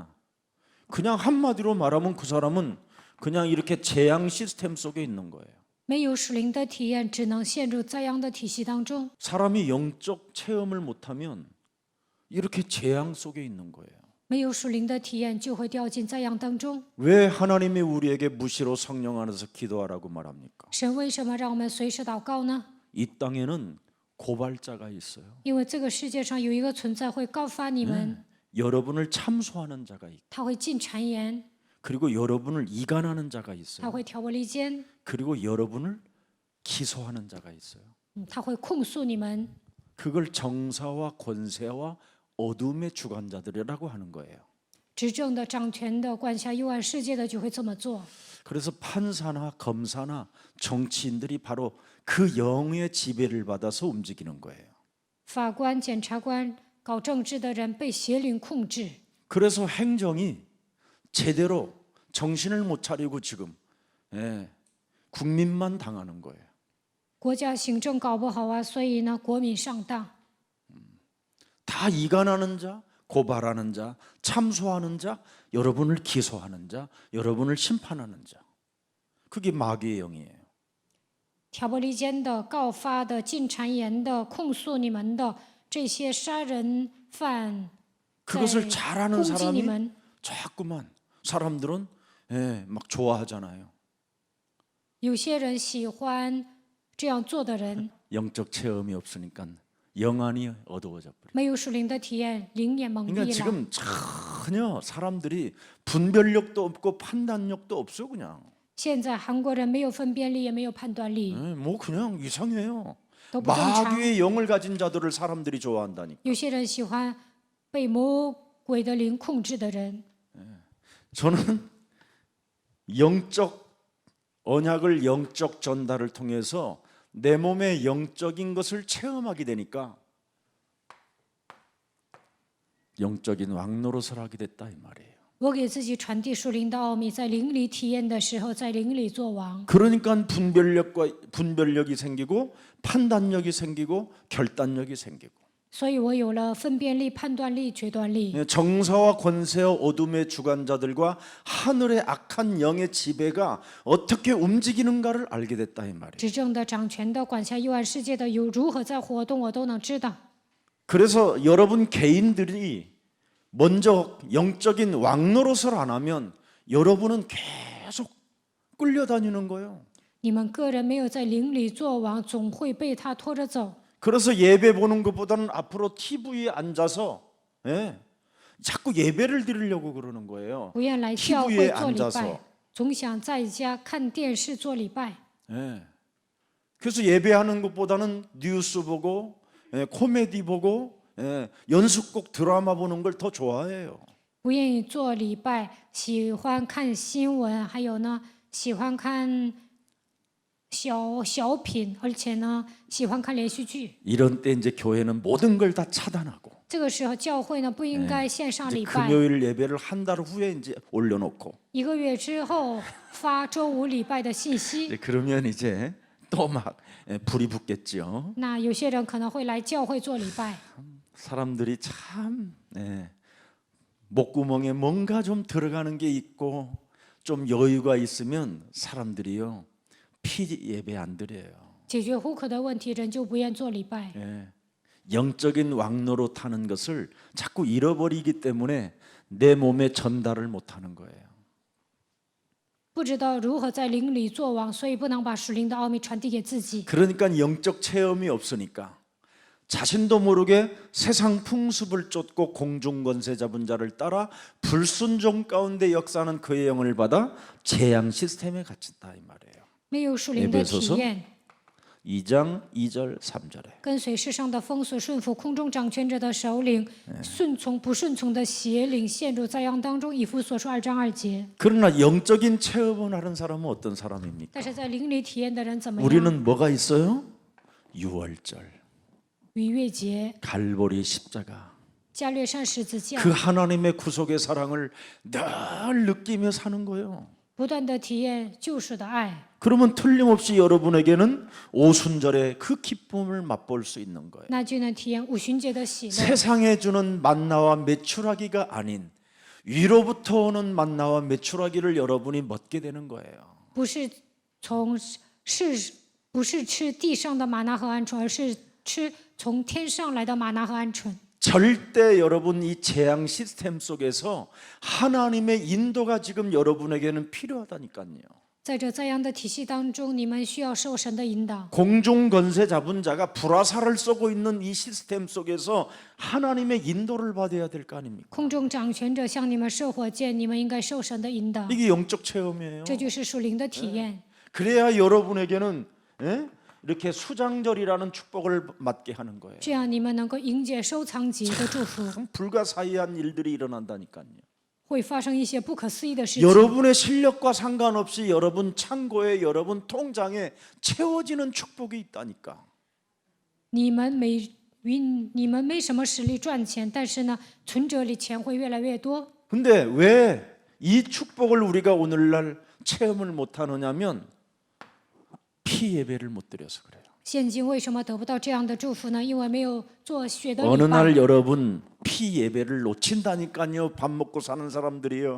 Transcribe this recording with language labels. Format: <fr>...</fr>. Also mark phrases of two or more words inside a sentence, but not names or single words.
<ko>그냥 한마디로 말하면 그 사람은 그냥 이렇게 재앙 시스템 속에 있는 거예요.</ko> <zh>没有属灵的体验，只能陷入灾殃的体系当中。</zh> <ko>사람이 영적 체험을 못하면 이렇게 재앙 속에 있는 거예요.</ko> <zh>没有属灵的体验，就会掉进灾殃当中。</zh> <ko>왜 하나님이 우리에게 무시로 성령 안에서 기도하라고 말합니까?</ko> <zh>神为什么让我们随时祷告呢？</zh> <ko>이 땅에는 고발자가 있어요.</ko> <zh>因为这个世界上有一个存在会告发你们，</zh> <ko>여러분을 참소하는 자가 있고</ko> <zh>他会进谗言，</zh> <ko>그리고 여러분을 이간하는 자가</ko> <zh>他</zh> <ko>있어요.</ko> <zh>会挑拨离间，</zh> <ko>그리고 여러분을 기소하는 자가 있어요.</ko> <zh>他会控诉你们。</zh> <ko>그걸 정사와 권세와 어둠의 주관자들이라고 하는 거예요.</ko> <zh>执政的、掌权的、管辖幽暗世界的就会这么做。</zh> <ko>그래서 판사나 검사나 정치인들이 바로 그 영의 지배를 받아서 움직이는 거예요.</ko> <zh>法官、检察官、搞政治的人被邪灵控制，</zh> <ko>그래서 행정이 제대로 정신을 못 차리고 지금 국민만 당하는 거예요.</ko> <zh>国家行政搞不好啊，所以呢，国民上当。</zh> <ko>다 이간하는 자, 고발하는 자, 참소하는 자, 여러분을 기소하는 자, 여러분을 심판하는 자. 그게 마귀의 영이에요.</ko> <zh>挑拨离间的、告发的、进谗言的、控诉你们的这些杀人犯，</zh> <ko>그것을 잘하는</ko> <zh>攻击你</zh> <ko>사람이</ko> <zh>们，</zh> <ko>자꾸만 사람들은 막 좋아하잖아요.</ko> <zh>有些人喜欢这样做的人，</zh> <ko>영적 체험이 없으니까 영안이 어두워져 버려요.</ko> <zh>没有属灵的体验，灵眼蒙</zh> <ko>그러니까</ko> <zh>蔽了。</zh> <ko>지금 전혀 사람들이 분별력도 없고 판단력도 없어 그냥.</ko> <zh>现在韩国人没有分辨力，也没有判断力，</zh> <ko>뭐 그냥 이상해요.</ko> <zh>都不正常。</zh> <ko>마귀의 영을 가진 자들을 사람들이 좋아한다니까.</ko> <zh>有些人喜欢被魔鬼的灵控制的人。</zh> <ko>저는 영적 언약을 영적 전달을 통해서 내 몸의 영적인 것을 체험하게 되니까 영적인 왕노릇을 하게 됐다 이 말이에요.</ko> <zh>我给自己传递属灵的奥秘，在灵里体验的时候，在灵里做王，</zh> <ko>그러니까 분별력이 생기고 판단력이 생기고 결단력이 생기고</ko> <zh>所以我有了分辨力、判断力、决断力。</zh> <ko>정사와 권세와 어둠의 주관자들과 하늘의 악한 영의 지배가 어떻게 움직이는가를 알게 됐다 이 말이에요.</ko> <zh>执政的、掌权的、管辖幽暗世界的有如何在活动，我都能知道。</zh> <ko>그래서 여러분 개인들이 먼저 영적인 왕노릇을 안 하면 여러분은 계속 끌려다니는 거예요.</ko> <zh>你们个人没有在灵里做王，总会被他拖着走。</zh> <ko>그래서 예배 보는 것보다는 앞으로 TV에 앉아서 자꾸 예배를 드리려고 그러는 거예요.</ko> <zh>不愿来教</zh> <ko>TV에</ko> <zh>会做礼拜</zh> <ko>앉아서 ，</ko> <zh>总想在家看电视做礼拜。</zh> <ko>예. 그래서 예배하는 것보다는 뉴스 보고 코미디 보고 연속곡 드라마 보는 걸 더 좋아해요.</ko> <zh>不愿意做礼拜，喜欢看新闻，还有呢，喜欢看小品，而且呢，喜欢看连续剧。</zh> <ko>이런 때 이제 교회는 모든 걸 다 차단하고</ko> <zh>这个时候，教会呢不应该线上</zh> <ko>이제</ko> <zh>礼拜，</zh> <ko>금요일 예배를 한 달 후에 이제 올려놓고</ko> <zh>1 个月之后发周五礼拜的信息。</zh> <ko>이제 그러면 이제 또 막 불이 붙겠죠.</ko> <zh>那有些人可能会来教会做礼拜，</zh> <ko>사람들이 참 목구멍에 뭔가 좀 들어가는 게 있고 좀 여유가 있으면 사람들이요 피 예배 안 드려요.</ko> <zh>解决户口的问题，人就不愿做礼拜。</zh> <ko>영적인 왕노로 타는 것을 자꾸 잃어버리기 때문에 내 몸에 전달을 못하는 거예요.</ko> <zh>不知道如何在灵里做王，所以不能把属灵的奥秘传递给自己。</zh> <ko>그러니까 영적 체험이 없으니까 자신도 모르게 세상 풍습을 쫓고 공중권세 잡은 자를 따라 불순종 가운데 역사하는 그의 영을 받아 재앙 시스템에 갇힌다 이 말이에요.</ko> <zh>没有属灵的体</zh> <ko>에베소서</ko> <zh>验，</zh> <ko>2장 2절 3절에</ko> <zh>跟随世上的风俗，顺服空中掌权者的首领，顺从不顺从的邪灵，陷入灾殃当中。以弗所书2章2节。</zh> <ko>그러나 영적인 체험을 하는 사람은 어떤 사람입니까?</ko> <zh>但是在灵里体验的人怎么样？</zh> <ko>우리는 뭐가 있어요? 유월절</ko> <zh>逾越节、</zh> <ko>갈보리 십자가</ko> <zh>加略山十字架，</zh> <ko>그 하나님의 구속의 사랑을 늘 느끼며 사는 거예요.</ko> <zh>不断的体验救赎的爱。</zh> <ko>그러면 틀림없이 여러분에게는 오순절의 그 기쁨을 맛볼 수 있는 거예요.</ko> <zh>那就能体验五旬节的喜乐，</zh> <ko>세상에 주는 만나와 메추라기가 아닌 위로부터 오는 만나와 메추라기를 여러분이 먹게 되는 거예요.</ko> <zh>不是不是吃地上的玛纳和鹌鹑，而是吃从天上来的玛纳和鹌鹑。</zh> <ko>절대 여러분 이 재앙 시스템 속에서 하나님의 인도가 지금 여러분에게는 필요하다니까요.</ko> <zh>在这灾殃的体系当中，你们需要受神的引导。</zh> <ko>공중 권세 잡은 자가 불화살을 쏘고 있는 이 시스템 속에서 하나님의 인도를 받아야 될 거 아닙니까?</ko> <zh>空中掌权者向你们射火箭，你们应该受神的引导，</zh> <ko>이게 영적 체험이에요.</ko> <zh>这就是属灵的体验。</zh> <ko>그래야 여러분에게는 이렇게 수장절이라는 축복을 맞게 하는 거예요.</ko> <zh>这样你们能够迎接收藏节的祝福，</zh> <ko>참 불가사의한 일들이 일어난다니까요.</ko> <zh>会发生一些不可思议的事情。</zh> <ko>여러분의 실력과 상관없이 여러분 창고에 여러분 통장에 채워지는 축복이 있다니까.</ko> <zh>你们没什么实力赚钱，但是呢，存折里钱会越来越多。</zh> <ko>근데 왜 이 축복을 우리가 오늘날 체험을 못하느냐면 피 예배를 못 드려서 그래요.</ko> <zh>现今为什么得不到这样的祝福呢？因为没有做血的</zh> <ko>어느</ko> <zh>礼</zh> <ko>날</ko> <zh>拜。</zh> <ko>여러분 피 예배를 놓친다니까요. 밥 먹고 사는 사람들이요.</ko>